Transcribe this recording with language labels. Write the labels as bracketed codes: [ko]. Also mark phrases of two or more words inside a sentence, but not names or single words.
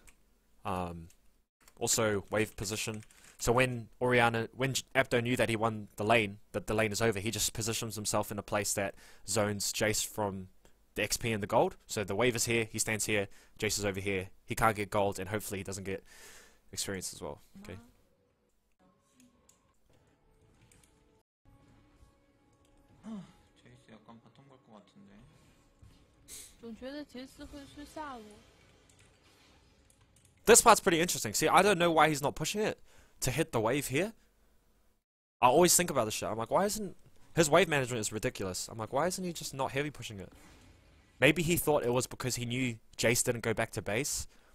[en] Also wave position. So when Apdo knew that he won the lane, that the lane is over, he just positions himself in a place that zones Jayce from the XP and the gold. So the wave is here, he stands here, Jayce is over here. He can't get gold, and hopefully he doesn't get experience as well. Okay. [ko] 제이스 약간 바텀 갈 것 같은데. [zh] 总觉得杰斯会是下路。 [en] This part's pretty interesting. See, I don't know why he's not pushing it to hit the wave here. I always think about this shit. I'm like, why isn't... His wave management is ridiculous. I'm like, why isn't he just not heavy pushing it? Maybe he thought it was because he knew Jayce didn't go back to base.